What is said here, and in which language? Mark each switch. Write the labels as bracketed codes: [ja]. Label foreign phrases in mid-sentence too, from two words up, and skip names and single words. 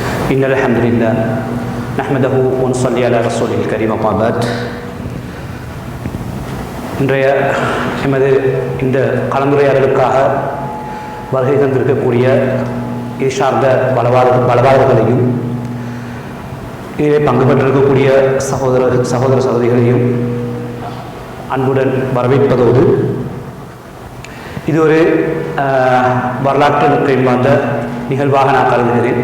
[ar] إن الحمد لله نحمده ونصلي على رسوله الكريم أما بعد. [ta] இன்றைய எமது இந்த கலந்துரையாடலுக்காக வருகை தந்திருக்கக்கூடிய இது சார்ந்த பலவாளர்களையும் இதில் பங்கு பெற்றிருக்கக்கூடிய சகோதர சகோதரிகளையும் அன்புடன் வரவேற்பதோடு இது ஒரு வரலாற்று முக்கியம் வாய்ந்த நிகழ்வாக நான் கருதுகிறேன்.